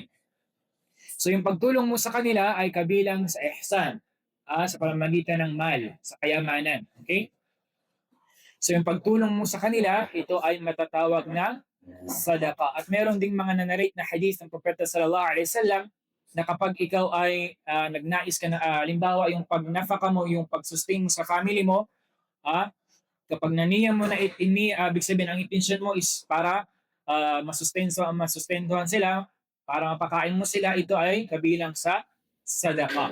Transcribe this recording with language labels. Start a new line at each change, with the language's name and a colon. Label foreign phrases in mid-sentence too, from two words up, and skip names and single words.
Filipino: So yung pagtulong mo sa kanila ay kabilang sa ihsan, sa pamamagitan ng mal, sa kayamanan. Okay? So yung pagtulong mo sa kanila, ito ay matatawag na sadaqa. At meron ding mga nanarate na hadith ng Propeta
Arabic: صلى الله عليه وسلم
Filipino: na kapag ikaw ay nagnais ka na, halimbawa yung pagnafaka mo, yung pagsustain mo sa family mo, kapag naniyan mo na ibig sabihin ang intention mo is para masustentuhan sila, para mapakain mo sila, ito ay kabilang sa sadaqa.